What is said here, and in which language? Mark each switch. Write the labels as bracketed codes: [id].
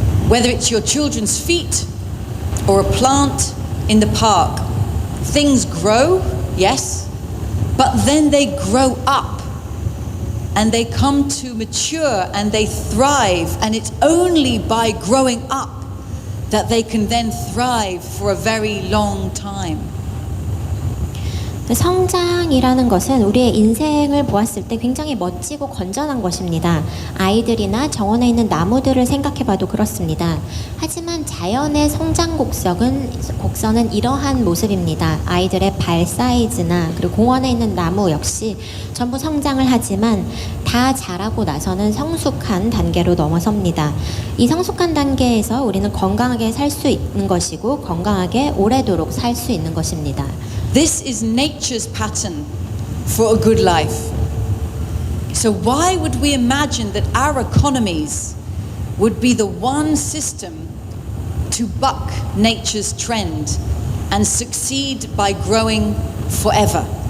[en] Whether it's your children's feet or a plant in the park, things grow, yes, but then they grow up and they come to mature and they thrive, and it's only by growing up that they can then thrive for a very long time. [ko] 성장이라는 것은 우리의 인생을 보았을 때 굉장히 멋지고 건전한 것입니다. 아이들이나 정원에 있는 나무들을 생각해봐도 그렇습니다. 하지만 자연의 성장 곡선은 이러한 모습입니다. 아이들의 발 사이즈나 그리고 공원에 있는 나무 역시 전부 성장을 하지만 다 자라고 나서는 성숙한 단계로 넘어섭니다. 이 성숙한 단계에서 우리는 건강하게 살 수 있는 것이고 건강하게 오래도록 살 수 있는 것입니다. [en] This is nature's pattern for a good life. So why would we imagine that our economies would be the one system to buck nature's trend and succeed by growing forever?